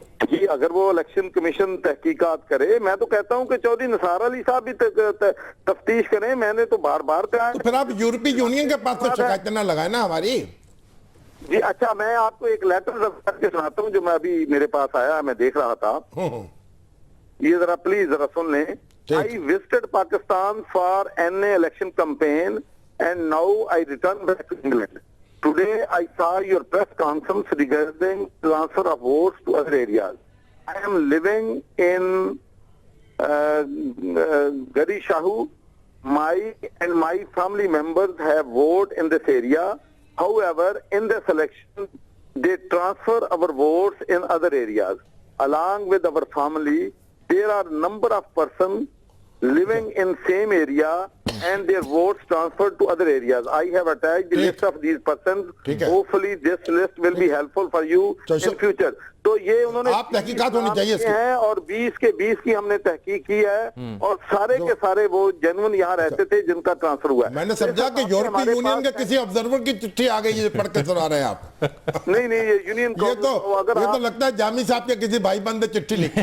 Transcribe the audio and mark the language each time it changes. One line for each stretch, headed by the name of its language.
Urdu: جی اگر وہ election commission تحقیقات کرے, میں تو کہتا ہوں کہ چودھری نثار علی صاحب بھی تفتیش کریں. میں نے تو بار بار کہا. تو پھر آپ یورپی یونین کے پاس سے شکایتیں نہ لگائیں نا ہماری. جی اچھا, میں آپ کو ایک لیٹر کر کے سناتا ہوں جو میں ابھی میرے پاس آیا, میں دیکھ رہا تھا. یہ ذرا پلیز ذرا سن لیں.
English: I visited Pakistan for NA election campaign and now I return back to England. Today I saw your press conference regarding transfer of votes to other areas. I am living in Gari Shahu. My family members have voted in this area. However, in this election, they transfer our votes in other areas. Along with our family, there are number of persons living in same area and their votes transferred to other areas. I have attached the list of these persons. Hopefully, this list will be helpful for you in future.
Urdu: تو یہ انہوں نے آپ تحقیقات ہونی چاہیے اس ہیں اور 20 کی ہم نے تحقیق کی ہے اور سارے کے سارے وہ جنون یہاں رہتے تھے جن کا ٹرانسفر ہوا ہے. میں نے سمجھا کہ یورپی یونین کے کسی آبزرور کی چٹھی آ گئی, یہ پڑھ کے سنا رہے ہیں آپ. نہیں یہ یونین یہ تو لگتا ہے جامی صاحب کے کسی بھائی بندے چٹھی لکھی.